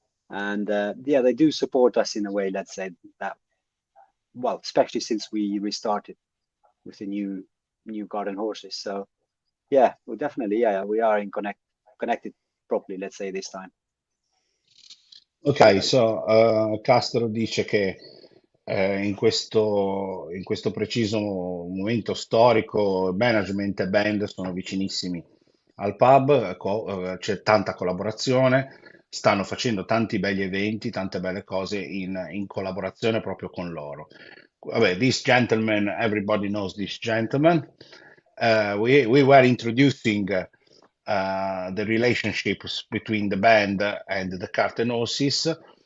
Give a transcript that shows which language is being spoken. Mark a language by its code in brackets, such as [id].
[en] And yeah, they do support us in a way, let's say that. Well, especially since we restarted with the new garden horses. So yeah, well, definitely, yeah, we are connected properly, let's say this time. [it] Ok, Castro dice che in questo preciso momento storico, management e band sono vicinissimi al pub, c'è tanta collaborazione, stanno facendo tanti begli eventi, tante belle cose in collaborazione proprio con loro. [en] Vabbè, this gentleman, everybody knows this gentleman. We were introducing the relationships between the band and the Cartenosis.